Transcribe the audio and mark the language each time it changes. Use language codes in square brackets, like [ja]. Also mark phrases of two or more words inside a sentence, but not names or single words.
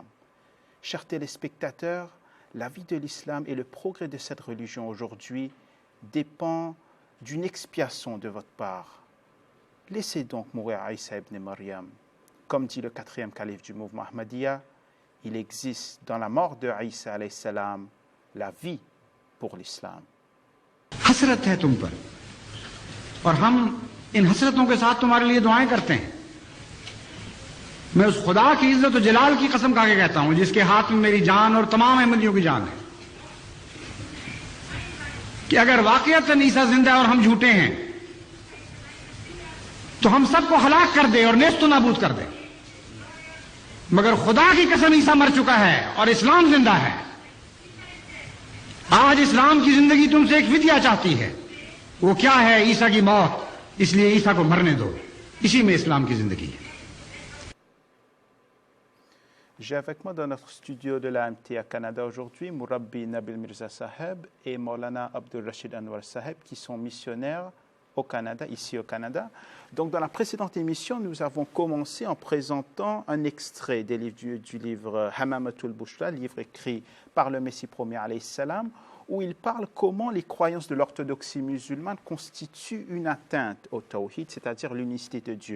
[fr] Chers téléspectateurs, la vie de l'islam et le progrès de cette religion aujourd'hui dépend d'une expiation de votre part. Laissez donc mourir Isa ibn Maryam. Comme dit le quatrième calife du mouvement Ahmadiyya, il existe dans la mort de Isa [ar] عليه السلام [fr] la vie pour l'islam. [ur] حسرت ہے تم پر اور ہم ان حسرتوں کے ساتھ تمہارے لیے دعائیں کرتے ہیں. میں اس خدا کی عزت اور جلال کی قسم کھا کے کہتا ہوں جس کے ہاتھ میں میری جان اور تمام احمدیوں کی جان ہے کہ اگر واقعتاً عیسیٰ زندہ ہے اور ہم جھوٹے ہیں تو ہم سب کو ہلاک کر دے اور نیست نابود کر دے، مگر خدا کی قسم عیسیٰ مر چکا ہے اور اسلام زندہ ہے. آج اسلام کی زندگی تم سے ایک فدیہ چاہتی ہے، وہ کیا ہے? عیسیٰ کی موت. اس لیے عیسیٰ کو مرنے دو، اسی میں اسلام کی زندگی ہے. [fr] J'ai avec moi dans notre studio de l'AMT à Canada aujourd'hui Mourabbi Nabil Mirza Saheb et Maulana Abdul Rashid Anwar Saheb qui sont missionnaires au Canada, ici au Canada. Donc dans la précédente émission, nous avons commencé en présentant un extrait des livres du livre Hamamatul Bushra, livre écrit par le Messie premier [ar] عليه السلام, [fr] où il parle comment les croyances de l'orthodoxie musulmane constituent une atteinte au tawhid, c'est-à-dire l'unicité de Dieu.